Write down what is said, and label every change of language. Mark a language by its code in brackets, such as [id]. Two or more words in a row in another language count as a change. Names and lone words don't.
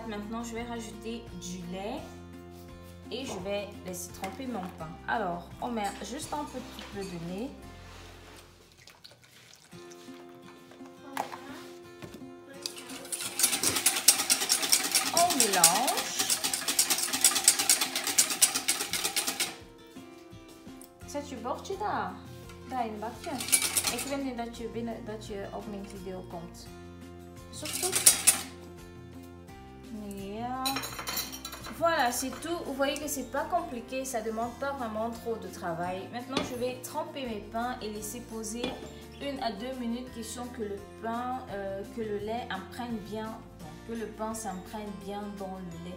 [fr] Maintenant, je vais rajouter du lait. Et je vais laisser tremper mon pain. Alors, on met juste un petit peu de lait. On mélange. [nl] Zet je bordje daar. Daar in het bakje. Ik wil niet dat je op mijn video komt. Is dat goed? Ja. [fr] Voilà, c'est tout. Vous voyez que c'est pas compliqué, ça demande pas vraiment trop de travail. Maintenant, je vais tremper mes pains et laisser poser 1 à 2 minutes, question que le pain, que le lait imprègne bien, que le pain s'imprègne bien dans le lait.